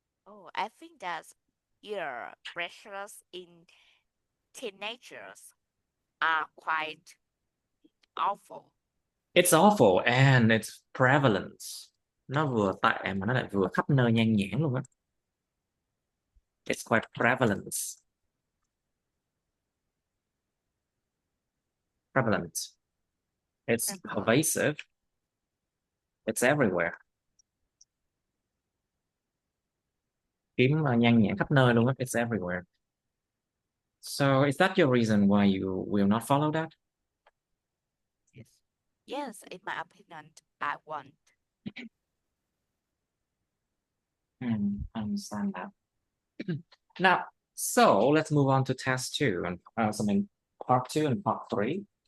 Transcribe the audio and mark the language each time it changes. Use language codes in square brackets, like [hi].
[en] Oh, I think that yeah, pressures in teenagers are quite awful. It's awful and it's prevalent. [vi] Nó vừa tệ mà nó lại vừa khắp nơi nhan nhản luôn á. [en] It's quite prevalent. It's pervasive. It's everywhere. [vi] Kiếm nhan nhản khắp nơi luôn á. [en] It's everywhere. So is that your reason why you will not follow that? Yes. Yes, in my opinion, I want. I understand that. Now, so let's move on to test two and part two and part three.